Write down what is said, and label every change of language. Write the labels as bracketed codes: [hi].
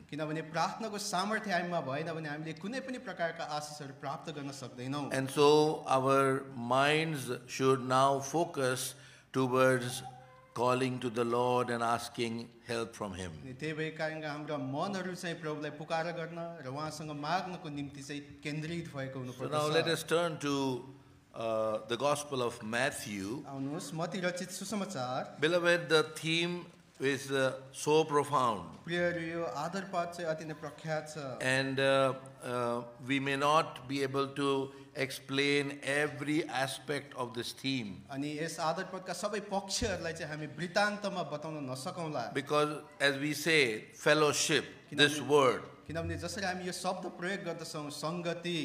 [ne] किनभने प्रार्थनाको सामर्थ्य हामीमा भएन भने हामीले कुनै पनि प्रकारका आशिषहरू प्राप्त गर्न सक्दैनौँ [en] And so our minds should now focus towards calling to the Lord and asking help from Him. [ne] अनि त्यही भएको कारणले हाम्रा मनहरू चाहिँ प्रभुलाई पुकार गर्न र उहाँसँग माग्नको निम्ति चाहिँ केन्द्रित भएको [en] So now let [ne] हुनुपर्छ [en] us turn to the Gospel of Matthew. [ne] आउनुहोस् मती रचित सुसमाचार [en] Beloved, the theme is so profound, [ne] प्रियहरू यो आदर पाठ चाहिँ अति नै प्रख्यात छ [en] and we may not be able to explain every aspect of this theme, [ne] अनि यस आदर पदका सबै पक्षहरूलाई चाहिँ हामी वृत्तान्तमा बताउन नसकौँला [en] because as we say, fellowship, this word, [ne] किनभने जसरी हामी यो शब्द प्रयोग गर्दछौँ सङ्गति